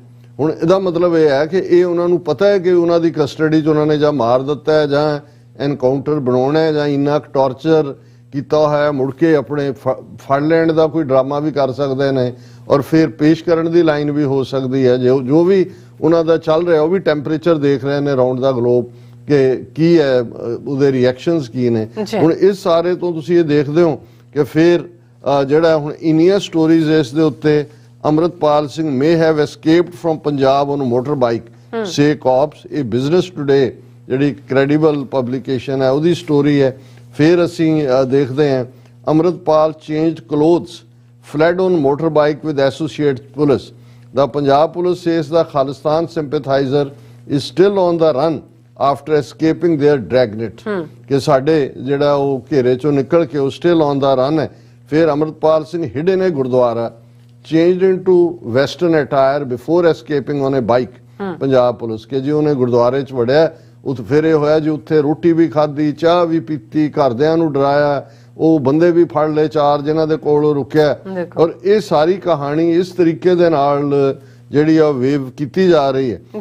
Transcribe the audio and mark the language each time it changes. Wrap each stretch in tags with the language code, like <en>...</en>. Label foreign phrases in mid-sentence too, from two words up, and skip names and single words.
<pa>ਹੁਣ ਇਹਦਾ ਮਤਲਬ ਇਹ ਹੈ ਕਿ ਇਹ ਉਹਨਾਂ ਨੂੰ ਪਤਾ ਹੈ ਕਿ ਉਹਨਾਂ ਦੀ ਕਸਟਡੀ 'ਚ ਉਹਨਾਂ ਨੇ ਜਾਂ ਮਾਰ ਦਿੱਤਾ ਹੈ ਜਾਂ ਐਨਕਾਊਂਟਰ ਬਣਾਉਣਾ ਹੈ ਜਾਂ ਇੰਨਾ ਟੌਰਚਰ ਕੀਤਾ ਹੋਇਆ, ਮੁੜ ਕੇ ਆਪਣੇ ਫੜ ਲੈਣ ਦਾ ਕੋਈ ਡਰਾਮਾ ਵੀ ਕਰ ਸਕਦੇ ਨੇ ਔਰ ਫਿਰ ਪੇਸ਼ ਕਰਨ ਦੀ ਲਾਈਨ ਵੀ ਹੋ ਸਕਦੀ ਹੈ। ਜੋ ਵੀ ਉਹਨਾਂ ਦਾ ਚੱਲ ਰਿਹਾ, ਉਹ ਵੀ ਟੈਂਪਰੇਚਰ ਦੇਖ ਰਹੇ ਨੇ</pa> <en>round the globe</en> <pa>ਕਿ ਕੀ ਹੈ, ਉਹਦੇ ਰਿਐਕਸ਼ਨਸ ਕੀ ਨੇ। ਹੁਣ ਇਸ ਸਾਰੇ ਤੋਂ ਤੁਸੀਂ ਇਹ ਦੇਖਦੇ ਹੋ ਕਿ ਫਿਰ ਜਿਹੜਾ ਹੁਣ ਇੰਨੀਆਂ ਸਟੋਰੀਜ਼ ਇਸ ਦੇ ਉੱਤੇ, ਅੰਮ੍ਰਿਤਪਾਲ ਸਿੰਘ</pa> <en>may have escaped from ਪੰਜਾਬ on a motorbike, say cops।</en> <pa>ਇਹ ਬਿਜ਼ਨਸ ਟੂਡੇ ਜਿਹੜੀ</pa> <en>credible publication</en> <pa>ਹੈ ਉਹਦੀ ਸਟੋਰੀ ਹੈ। ਫਿਰ ਅਸੀਂ ਦੇਖਦੇ ਹਾਂ</pa> <en>ਅੰਮ੍ਰਿਤਪਾਲ changed clothes, fled on motorbike with associate police। The Punjab police says the Khalistan sympathizer is still on the run after escaping their dragnet।</en> <pa>ਕਿ ਸਾਡੇ ਜਿਹੜਾ ਉਹ ਘੇਰੇ ਚੋਂ ਨਿਕਲ ਕੇ ਉਹ</pa> <en>still on the run</en> <pa>ਹੈ।</pa> <en>ਫਿਰ ਅੰਮ੍ਰਿਤਪਾਲ ਸਿੰਘ hidden in ਗੁਰਦੁਆਰਾ, changed into western attire before escaping on a bike।</en> <pa>ਪੰਜਾਬ ਪੁਲਿਸ ਕਿ ਜੀ ਉਹਨੇ ਗੁਰਦੁਆਰੇ 'ਚ ਵੜਿਆ, ਉੱਥੇ ਫਿਰ ਇਹ ਹੋਇਆ ਜੀ ਉੱਥੇ ਰੋਟੀ ਵੀ ਖਾਧੀ, ਚਾਹ ਵੀ ਪੀਤੀ, ਘਰਦਿਆਂ ਨੂੰ ਡਰਾਇਆ, ਉਹ ਬੰਦੇ ਵੀ ਫੜ ਲਏ 4 ਜਿਨ੍ਹਾਂ ਦੇ ਕੋਲ ਉਹ ਰੁਕਿਆ। ਔਰ ਇਹ ਸਾਰੀ ਕਹਾਣੀ ਇਸ ਤਰੀਕੇ ਦੇ ਨਾਲ ਜਿਹੜੀ ਆ ਵੇਵ ਕੀਤੀ ਜਾ ਰਹੀ ਹੈ।</pa>